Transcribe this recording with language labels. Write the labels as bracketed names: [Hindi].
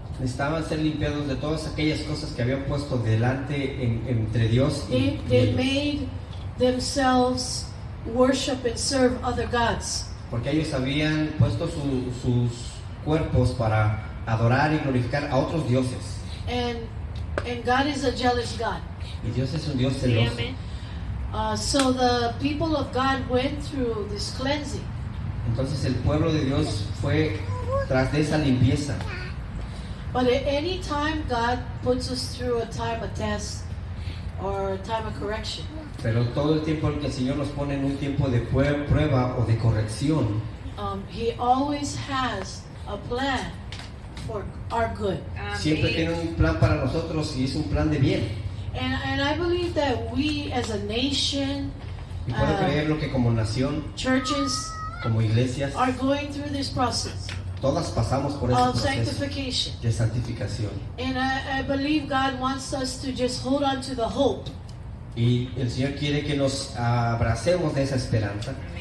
[Spanish] Necesitaban ser limpiados de todas aquellas cosas que habían puesto delante entre Dios y [English] They [Spanish] ellos. [English] made themselves worship and serve other gods. [Spanish] Porque ellos habían puesto sus cuerpos para adorar y glorificar a otros dioses. [English] And God is a jealous God. [Spanish] Y Dios es un Dios celoso. [English] So the people of God went through this cleansing. [Spanish] Entonces el pueblo de Dios fue tras de esa limpieza. [English] But at any time God puts us through a time of test or a time of correction, [Spanish] Pero todo el tiempo que el Señor nos pone en un tiempo de prueba o de corrección, [English] He always has a plan for our good. [Spanish] siempre tiene un plan para nosotros y es un plan de bien. [English] And I believe that we as a nation, [Spanish] Y puedo creerlo que como nación, [English] churches, [Spanish] como iglesias, [English] are going through this process [Spanish] todas pasamos por ese [English] of [Spanish] proceso [English] sanctification. [Spanish] de santificación. [English] And I believe God wants us to just hold on to the hope [Spanish] Y el Señor quiere que nos abracemos de esa esperanza,